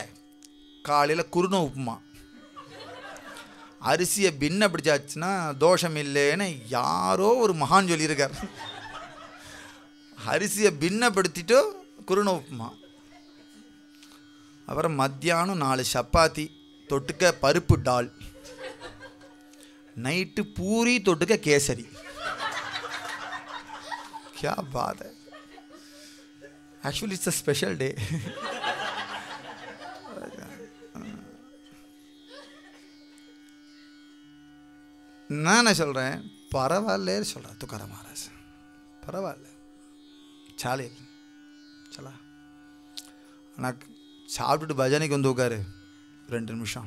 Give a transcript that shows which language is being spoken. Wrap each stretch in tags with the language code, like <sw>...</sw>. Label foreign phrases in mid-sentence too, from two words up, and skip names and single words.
<ta>காலையில் குருணை உப்புமா, அரிசியை பின்ன பிடிச்சாச்சுன்னா தோஷம் இல்லைன்னு யாரோ ஒரு மகான் சொல்லியிருக்கார். அரிசியை பின்னப்படுத்திட்டு குருணை உப்புமா, அப்புறம் மத்தியானம் 4 சப்பாத்தி தொட்டுக்க பருப்பு டால், நைட்டு பூரி தொட்டுக்க கேசரி.</ta> <hi>क्या बात है.</hi> <en>Actually it's a special day.</en> <ta>நான் சொல்கிறேன் பரவாயில்ல சொல்கிறேன் துக்காராம் மகாராஜ், பரவாயில்ல சாலையில் சலா. ஆனால் சாப்பிட்டுட்டு பஜனைக்கு வந்து உட்காரு 2 நிமிஷம்.</ta>